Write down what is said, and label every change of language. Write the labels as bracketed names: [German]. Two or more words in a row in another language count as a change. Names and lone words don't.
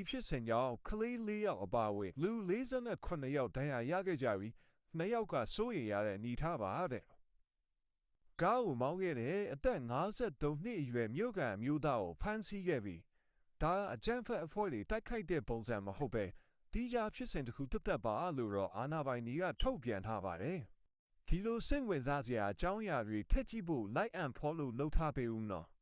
[Burmese] ဖြစ်စဉ်ကြောင့်ကလေး4ယောက်အပါအဝင်လူ48ယောက်ဒဏ်ရာရခဲ့ကြပြီး2ယောက်ကစိုးရိမ်ရတဲ့အနေထားပါတဲ့ကားကိုမောင်းခဲ့တဲ့အသက်53နှစ်အရွယ်မြို့ကန်မျိုးသားကိုဖမ်းဆီးခဲ့ပြီးဒါအကြမ်းဖက်အဖွဲ့တွေတိုက်ခိုက်တဲ့ပုံစံမဟုတ်ပဲဒီကြားဖြစ်စဉ်တစ်ခုတက်ပါလို့တော့အာနာပိုင်တွေကထုတ်ပြန်ထားပါတယ်ဒီလိုစိတ်ဝင်စားစရာအကြောင်းအရာတွေထက်ကြည့်ဖို့ [English] like and follow [Burmese] လုပ်ထားပေးဦးနော်